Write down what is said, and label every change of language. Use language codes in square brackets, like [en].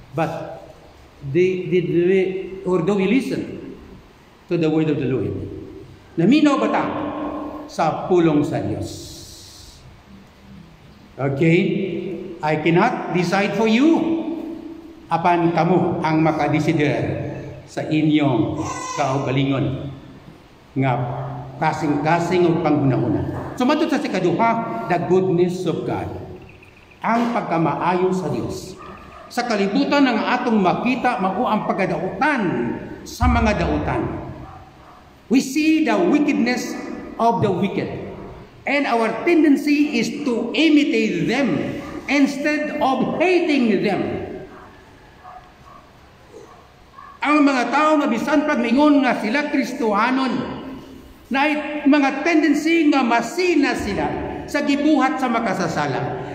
[en] But do we listen to the word of the Lord? [ceb] Naminaw ba ta sa pulong sa Diyos? [en] Okay? I cannot decide for you. [ceb] Apan kamo ang makadesider sa inyong kaugalingon nga kasing-kasing o panghuna-huna. So matut sa sikaduha, [en] the goodness of God. [ceb] Ang pagkamaayo sa Diyos. Sa kalibutan ng atong makita, mao ang pagkadautan sa mga dautan. [en] We see the wickedness of the wicked. And our tendency is to imitate them instead of hating them. [ceb] Ang mga tao nga bisan pag mingon nga sila Kristohanon, na mga tendency nga masina sila sa gibuhat sa makasasala.